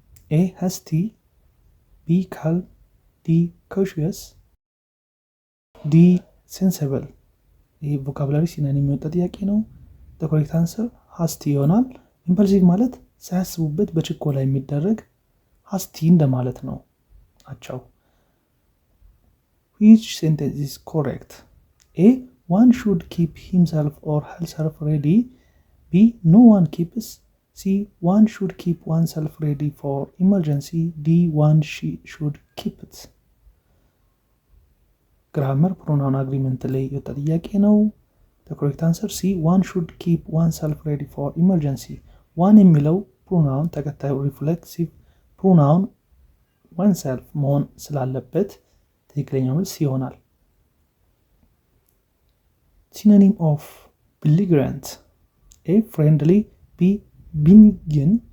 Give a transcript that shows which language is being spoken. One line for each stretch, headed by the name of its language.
English: A. hasty. B. calm. D. cautious. D. sensible.
Amharic: ይህ ቮካብላሪ ሲኖኒም የወጣ ጥያቄ ነው።
English: the correct answer hasty
Amharic: ይሆናል። ኢምፐልሲቭ ማለት ሳያስቡበት በችኮላ የሚደረግ hasty እንደማለት ነው። አቻው
English: which sentence is correct? A. one should keep himself or herself ready. B. no one keeps. C. one should keep oneself ready for emergency. D. one should keep it.
Amharic: ግራመር ፕሮናውን አግሪመንት ላይ የወጣ ጥያቄ ነው።
English: the correct answer C. one should keep oneself ready for emergency.
Amharic: ዋን የሚለው ፕሮናውን ተከታዩ ሪፍሌክሲቭ ፕሮናውን oneself መሆን ስላለበት ትክክለኛው መልስ ይሆናል።
English: synonym of belligerent. A. friendly. B. benign.